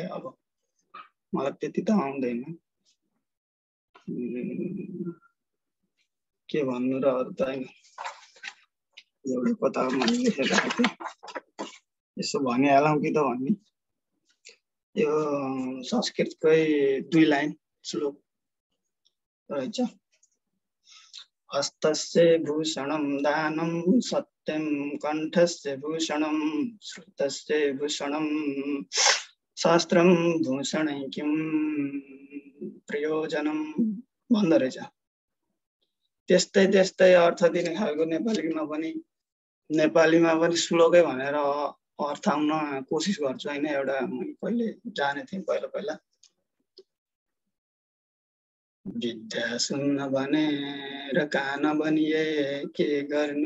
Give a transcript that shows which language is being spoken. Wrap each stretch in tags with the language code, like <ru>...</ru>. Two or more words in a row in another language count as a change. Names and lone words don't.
<ne>अब मलाई त्यति त आउँदैन के भन्नु र अरू त हैन। एउटा कथा मैले लेखेर आएको थिएँ, यसो भनिहालौँ कि त भन्ने। यो संस्कृतकै 2 लाइन श्लोक रहेछ।</ne> <sa>हस्तस्य भूषणं दानं सत्यं कण्ठस्य भूषणं श्रुतस्य भूषणं शास्त्रं भूषणै किं प्रयोजनं</sa> <ne>भन्दो रहेछ। त्यस्तै त्यस्तै अर्थ दिने खालको नेपालीमा पनि श्लोकै भनेर अर्थ आउन कोसिस गर्छु हैन। एउटा मैले पहिले जाने थिएँ पहिला विद्या सुन्न भनेर कान बनिए के गर्नु</ne>